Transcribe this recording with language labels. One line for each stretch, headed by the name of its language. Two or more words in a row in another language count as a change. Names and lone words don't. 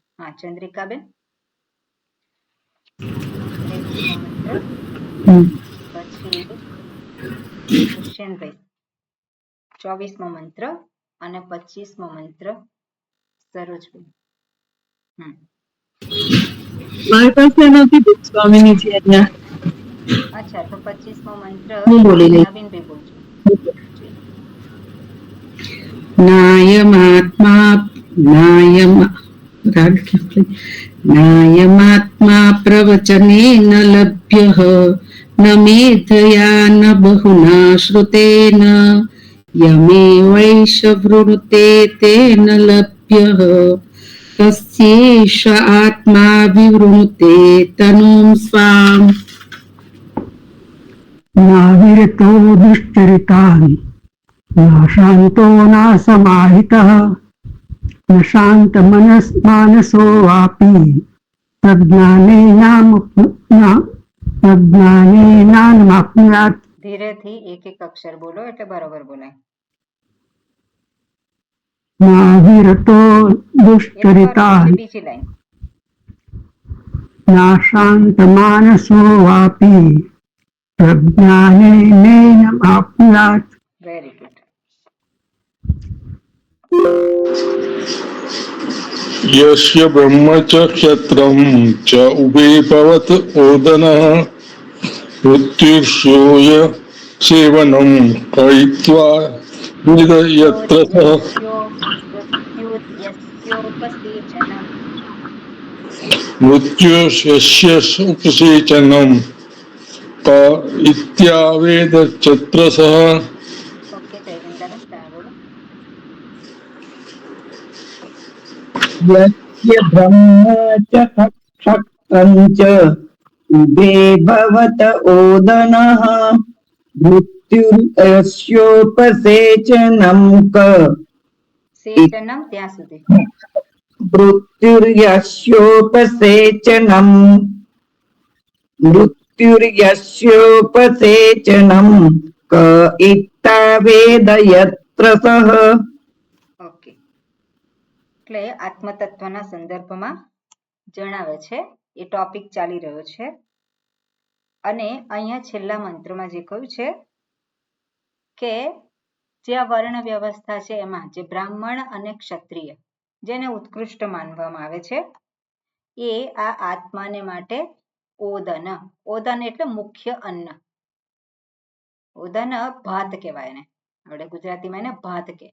Gujarati: હા, ચંદ્રિકાબેન, 23મો મંત્ર, પછી દુષ્યંતભાઈ 24મો મંત્ર અને 25મો મંત્ર સરોજભાઈ। મારી પાસે નથી બુક સ્વામીની છે અહીંયા। અચ્છા, તો 25મો મંત્ર હું બોલી લઈ। નવીનભાઈ બોલજો।
Sanskrit: નાયમાત્મા नायमात्मा प्रवचनेन लभ्यः न मेधया न बहुना श्रुतेन यमेवैष वृणुते तेन लभ्यः तस्यैष आत्मा विवृणुते तनुं स्वाम्। नाविरतो दुश्चरितान् न शान्तो न समाहितः न शान्तमनसो वापि प्रज्ञानेनाप्नुयात्।
Gujarati: ધીરેથી એક એક અક્ષર બોલો એટલે બરોબર બોલાય।
Sanskrit: नाविरतो दुश्चरितान्
Gujarati: બીજી લાઈન
Sanskrit: न शान्तमानसो वापि प्रज्ञानेनाप्नुयात्।
English: very good.
Sanskrit: यस्य ब्रह्म च क्षत्रं च उभे भवत् ओदनः मृत्युर्षोय सेवनं कयित्वा वेद यत्र सः मृत्युर्यस्य उपसेचनं क इत्यावेद यत्र सः।
Gujarati: ઓકે, જયગંગાબેન તમે બોલો।
Sanskrit: यस्य ब्रह्म च क्षत्रं च उभे भवत ओदनः मृत्युर्यस्योपसेचनं क
Gujarati: સેચનમ ત્યાં સુધી
Sanskrit: मृत्युर्यस्योपसेचनं क इत्तावेद यत्र सः।
Gujarati: ઓકે, એટલે આત્મતત્વના સંદર્ભમાં જણાવે છે, એ ટોપિક ચાલી રહ્યો છે। અને અહીંયા છેલ્લા મંત્રમાં જે કહ્યું છે કે જે આ વર્ણ વ્યવસ્થા છે એમાં જે બ્રાહ્મણ અને ક્ષત્રિય જેને ઉત્કૃષ્ટ માનવામાં આવે છે એ આ આત્માને માટે ઓદન, ઓદન એટલે મુખ્ય અન્ન, ઓદન ભાત કહેવાય એને, આપણે ગુજરાતીમાં એને ભાત કહે.